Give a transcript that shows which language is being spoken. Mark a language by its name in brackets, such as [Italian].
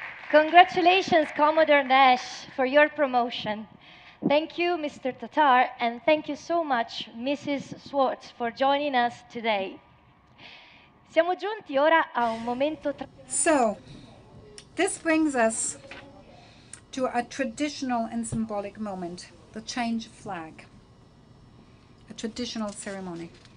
[English] Congratulations, Commodore Nash, for your promotion. Thank you, Mr. Tatar, and thank you so much, Mrs. Swartz, for joining us today. [Italian] Siamo giunti ora a un momento. [English] So, this brings us to a traditional and symbolic moment, the change of flag, a traditional ceremony.